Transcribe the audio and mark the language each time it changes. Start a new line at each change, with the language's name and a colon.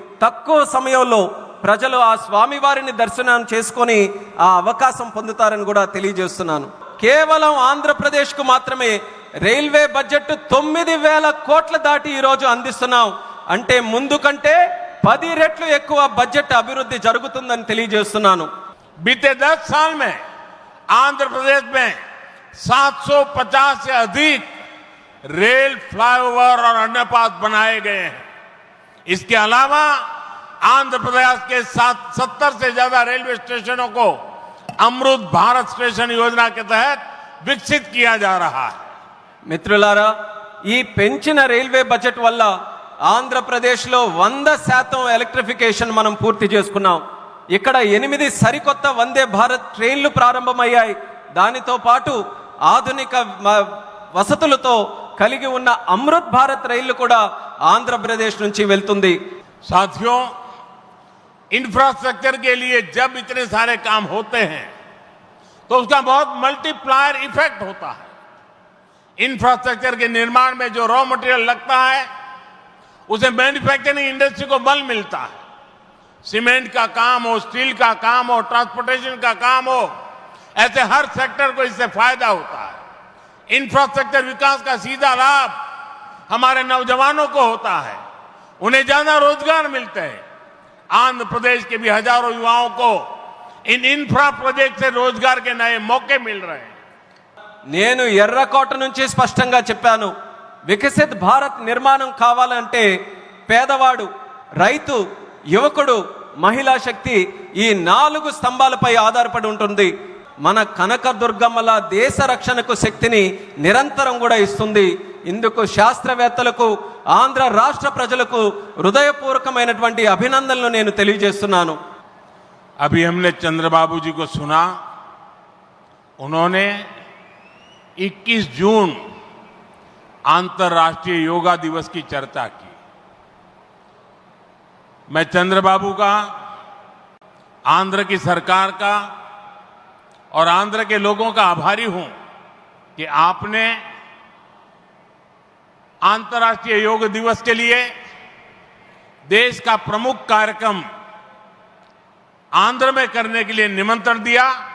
Telugu: తక్కువ సమయంలో ప్రజలు ఆ స్వామివారిని దర్శనం చేసుకొని ఆ అవకాశం పొందుతారని కూడా తెలియజేస్తున్నాను. కేవలం ఆంధ్రప్రదేశ్కు మాత్రమే రైల్వే బడ్జెట్ 9,000 కోట్ల దాటి ఈరోజు అందిస్తున్నాం. అంటే ముందు కంటే 10 రెట్లు ఎక్కువ బడ్జెట్ అభివృద్ధి జరుగుతుందని తెలియజేస్తున్నాను.
Hindi: बीते 10 साल में आंध्र प्रदेश में 750 से अधिक रेल, फ्लाईओवर और अंडरपास बनाए गए हैं। इसके अलावा आंध्र प्रदेश के 70 से ज्यादा रेलवे स्टेशनों को अमृत भारत स्टेशन योजना के तहत विकसित किया जा रहा है।
Telugu: మిత్రులారా, ఈ పెంచిన రైల్వే బడ్జెట్ వల్ల ఆంధ్రప్రదేశ్లో 100% ఎలక్ట్రిఫికేషన్ మనం పూర్తి చేసుకున్నాం. ఇక్కడ 8 సరికొత్త వందే భారత్ ట్రైన్లు ప్రారంభమయ్యాయి. దానితో పాటు ఆధునిక వసతులతో కలిగి ఉన్న అమృత్ భారత్ రైళ్లు కూడా ఆంధ్రప్రదేశ్ నుంచి వెళ్తుంది.
Hindi: साथियों, इंफ्रास्ट्रक्चर के लिए जब इतने सारे काम होते हैं तो उसका बहुत मल्टीप्लायर इफेक्ट होता है। इंफ्रास्ट्रक्चर के निर्माण में जो रॉ मटेरियल लगता है उसे मैन्युफैक्चरिंग इंडस्ट्री को बल मिलता है। सीमेंट का काम हो, स्टील का काम हो, ट्रांसपोर्टेशन का काम हो, ऐसे हर सेक्टर को इससे फायदा होता है। इंफ्रास्ट्रक्चर विकास का सीधा लाभ हमारे नौजवानों को होता है, उन्हें ज्यादा रोजगार मिलते हैं। आंध्र प्रदेश के भी हजारों युवाओं को इन इंफ्रा प्रोजेक्ट से रोजगार के नए मौके मिल रहे हैं।
Telugu: నేను ఎర్రకోట నుంచి స్పష్టంగా చెప్పాను, వికసిత్ భారత్ నిర్మాణం కావాలంటే పేదవాడు, రైతు, యువకుడు, మహిళా శక్తి ఈ 4 స్తంభాలపై ఆధారపడి ఉంటుంది. మన కనకదుర్గమ్మల దేశ రక్షణకు శక్తిని నిరంతరం కూడా ఇస్తుంది. ఇందుకు శాస్త్రవేత్తలకు, ఆంధ్ర రాష్ట్ర ప్రజలకు హృదయపూర్వకమైనటువంటి అభినందనలు నేను తెలియజేస్తున్నాను.
Hindi: अभी हमने चंद्रबाबू जी को सुना, उन्होंने 21 जून अंतर्राष्ट्रीय योगा दिवस की चर्चा की। मैं चंद्रबाबू का, आंध्र की सरकार का और आंध्र के लोगों का आभारी हूं कि आपने अंतर्राष्ट्रीय योग दिवस के लिए देश का प्रमुख कार्यक्रम आंध्र में करने के लिए निमंत्रण दिया।